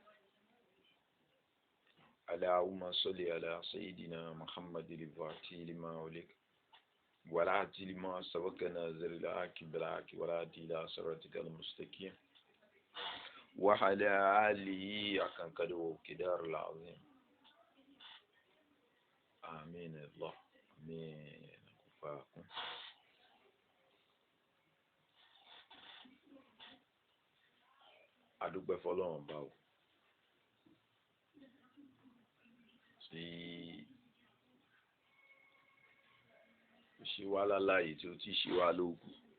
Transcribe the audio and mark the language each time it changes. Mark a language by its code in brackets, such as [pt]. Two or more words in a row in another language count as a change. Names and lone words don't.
[ar] اللهم صل على سيدنا محمد الفاتح لما أغلق والعاتل لما سبق ناصر الحق بالحق والهادي إلى صراطك المستقيم وعلى آله حق قدره ومقداره العظيم. آمين الله آمين. كفاكم. [yo] adúpẹ́ fọ́lọ́run bá o tí ó ṣe wá láláyé tí ó ti ṣe wá lóògùn.